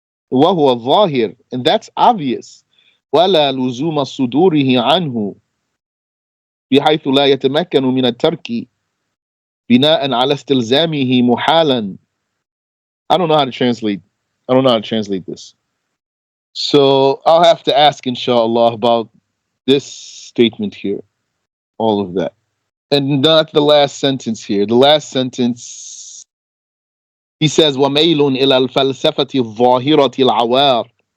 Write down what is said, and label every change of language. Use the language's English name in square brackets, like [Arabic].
[Arabic] وهو ظاهر, [English] and that's obvious. [Arabic] ولا لزوم صدوره عنه بحيث لا يتمكن من الترك بناء على استلزامه محالا. [English] I don't know how to translate this. So I'll have to ask, inshallah, about this statement here. All of that. And not the last sentence here. The last sentence, he says, [Arabic] وَمَيْلٌ إِلَى الْفَلْسَفَةِ الظَّاهِرَةِ الْعَوَارِ.